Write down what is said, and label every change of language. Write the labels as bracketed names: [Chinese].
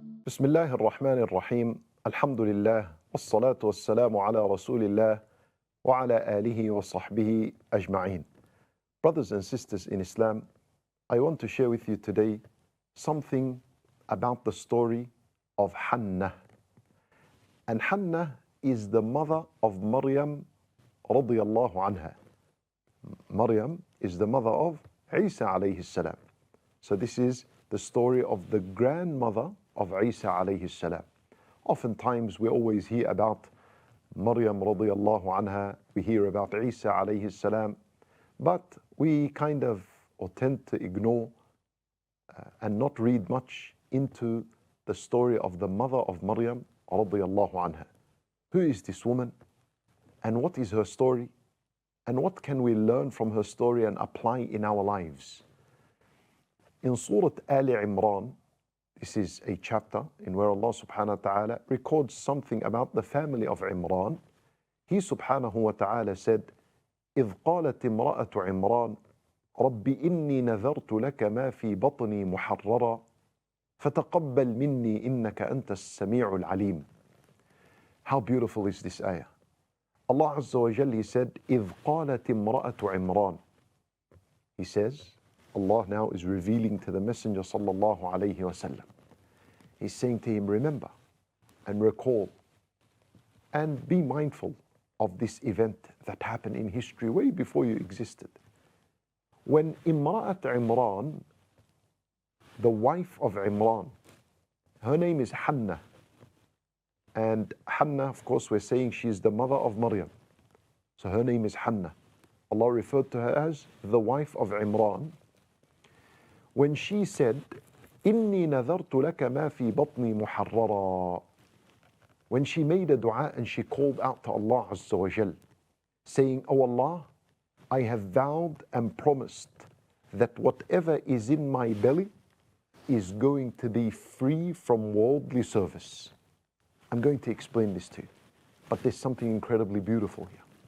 [Arabic] بسم الله الرحمن الرحيم الحمد لله والصلاة والسلام على رسول الله وعلى آله وصحبه أجمعين. [English] Brothers and sisters in Islam, I want to share with you today something about the story of Hannah. And Hannah is the mother of Maryam radiyallahu anha. Maryam is the mother of Isa alayhi salam. So this is the story of the grandmother of Isa alayhi salam. Oftentimes we always hear about Maryam radiyallahu anha, we hear about Isa alayhi salam, but we kind of or tend to ignore and not read much into the story of the mother of Maryam radiyallahu anha. Who is this woman and what is her story and what can we learn from her story and apply in our lives? In Surah Ali Imran, this is a chapter in where Allah subhanahu wa ta'ala records something about the family of Imran. He subhanahu wa ta'ala said, [Arabic] إِذْ قَالَتِ امْرَأَةُ عِمْرَانَ رَبِّ إِنِّي نَذَرْتُ لَكَ مَا فِي بَطْنِي مُحَرَّرًا فَتَقَبَّلْ مِنِّي إِنَّكَ أَنْتَ السَّمِيعُ الْعَلِيمُ. [English] How beautiful is this ayah? Allah Azza wa Jal, He said, [Arabic] إِذْ قَالَتِ امْرَأَةُ عِمْرَانَ. [English] He says, Allah now is revealing to the Messenger sallallahu alayhi wasallam. He's saying to him, remember and recall and be mindful of this event that happened in history way before you existed. When Imra'at Imran, the wife of Imran, her name is Hannah. And Hannah, of course, we're saying she is the mother of Maryam. So her name is Hannah. Allah referred to her as the wife of Imran. When she said, [Arabic] إِنِّي نَذَرْتُ لَكَ مَا فِي بَطْنِي مُحَرَّرًا. [English] When she made a dua and she called out to Allah Azza wa Jal, saying, Oh Allah, I have vowed and promised that whatever is in my belly is going to be free from worldly service. I'm going to explain this to you, but there's something incredibly beautiful here.